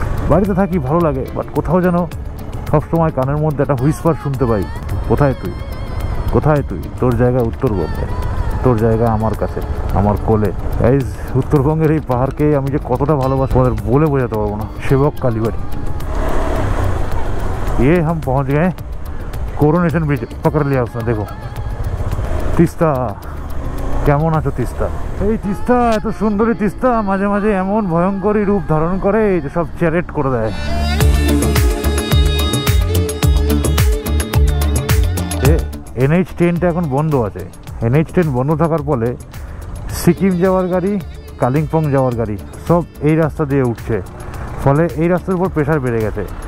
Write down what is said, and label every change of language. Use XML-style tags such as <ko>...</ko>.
<bn>বাড়িতে থাকি ভালো লাগে, বাট কোথাও যেন সবসময় কানের মধ্যে একটা হুইসপার শুনতে পাই, কোথায় তুই, কোথায় তুই, তোর জায়গা উত্তরবঙ্গে, তোর জায়গা আমার কাছে, আমার কোলে। গাইস, উত্তরবঙ্গের এই পাহাড়কে আমি যে কতটা ভালোবাসি তোমাদের বলে বোঝাতে পারবো না।</bn> <hi>সেবক কালীবাড়ি, ये हम पहुंच गए कोरोनेशन ब्रिज। पकड़ लिया उसने, देखो তিস্তা।</hi> <bn>কেমন আছো তিস্তা? এই তিস্তা, এত সুন্দরী তিস্তা মাঝে মাঝে এমন ভয়ঙ্করী রূপ ধারণ করে যে সব চ্যারেট করে দেয়। NH10টা এখন বন্ধ আছে। NH10 বন্ধ থাকার ফলে সিকিম যাওয়ার গাড়ি, কালিম্পং যাওয়ার গাড়ি সব এই রাস্তা দিয়ে উঠছে, ফলে এই রাস্তার উপর প্রেশার বেড়ে গেছে।</bn>